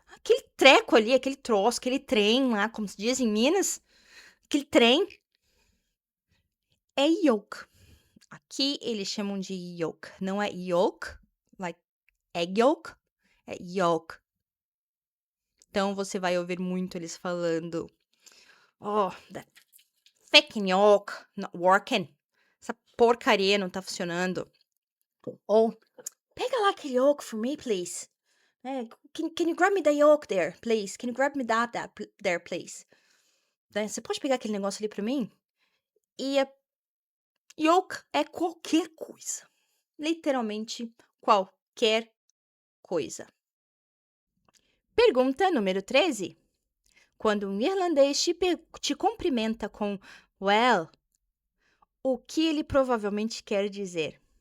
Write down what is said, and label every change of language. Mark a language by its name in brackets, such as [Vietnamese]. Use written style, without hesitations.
[Portuguese] Aquele treco ali, aquele troço, aquele trem lá, como se diz em Minas. Aquele trem é yolk. Aqui eles chamam de yolk. Não é yolk, [English] like egg yolk, [Portuguese] é yolk. Então você vai ouvir muito eles falando [English] Oh, that fucking yoke not working. [Portuguese] Essa porcaria não tá funcionando. Ou, pega lá aquele [English] yoke for me, please. Can you grab me the yoke there, please? Can you grab me there, please? [Portuguese] Né, você pode pegar aquele negócio ali pra mim? E a yoke é qualquer coisa. Literalmente qualquer coisa. Pergunta número 13. Quando um irlandês te cumprimenta com well, o que ele provavelmente quer dizer?